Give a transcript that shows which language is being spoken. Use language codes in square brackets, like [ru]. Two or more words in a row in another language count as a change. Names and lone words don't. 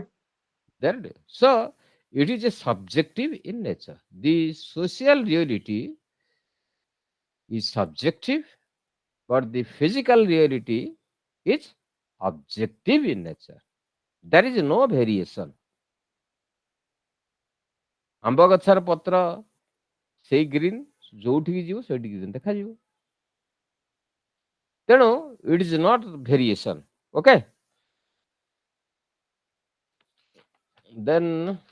[en] There it is. So it is a subjective in nature. The social reality is subjective, but the physical reality is objective in nature. There is no variation. [or] ଆମ୍ବ ଗଛର ପତ୍ର ସେଇ ଗ୍ରୀନ, ଯୋଉଠିକି ଯିବ ସେଇଠିକି ଦେଖାଯିବ। [en] ତେଣୁ it is not variation. okay, then